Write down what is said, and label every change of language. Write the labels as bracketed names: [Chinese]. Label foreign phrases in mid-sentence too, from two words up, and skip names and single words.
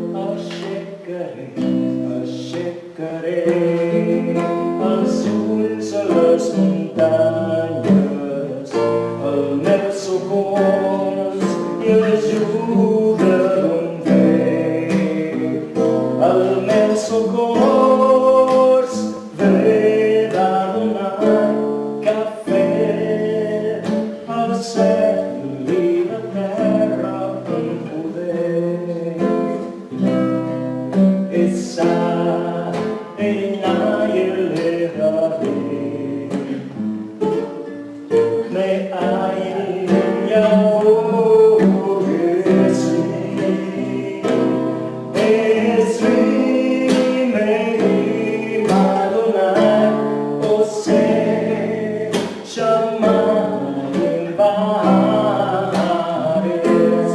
[Catalan] Aixecaré els ulls a les muntanyes, el meu socors i l'ajuda d'un rei. El meu socors ve d'Adonai que ha fet el cel i la terra amb poder. [Hebrew] Esa עיניי להרים, מאין יבוא עזרי מעם אדוני עושה שמיים בארץ.